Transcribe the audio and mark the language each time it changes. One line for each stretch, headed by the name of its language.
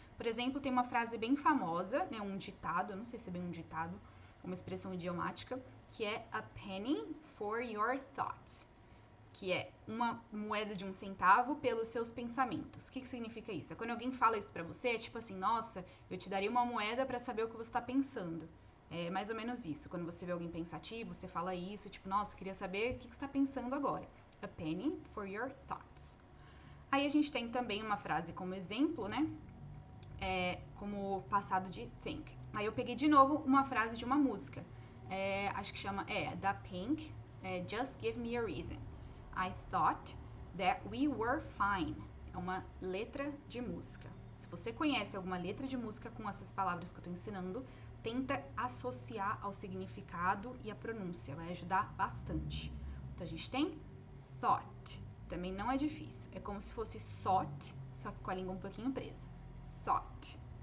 Portuguese: Por exemplo, tem uma frase bem famosa, né, um ditado, eu não sei se é bem um ditado, uma expressão idiomática, que é
English: a penny for your thoughts,
Portuguese: que é uma moeda de 1 centavo pelos seus pensamentos. O que significa isso? É quando alguém fala isso pra você, é tipo assim, nossa, eu te daria uma moeda pra saber o que você tá pensando. É mais ou menos isso. Quando você vê alguém pensativo, você fala isso, tipo, nossa, eu queria saber o que você tá pensando agora.
English: A penny for your thoughts.
Portuguese: Aí a gente tem também uma frase como exemplo, né? Como passado de think. Aí eu peguei de novo uma frase de uma música. Acho que chama, da Pink, Just Give Me a Reason.
English: I thought that we were fine.
Portuguese: É uma letra de música. Se você conhece alguma letra de música com essas palavras que eu tô ensinando, tenta associar ao significado e à pronúncia. Vai ajudar bastante. Então a gente tem thought. Também não é difícil. É como se fosse thought, só que com a língua um pouquinho presa. Thought.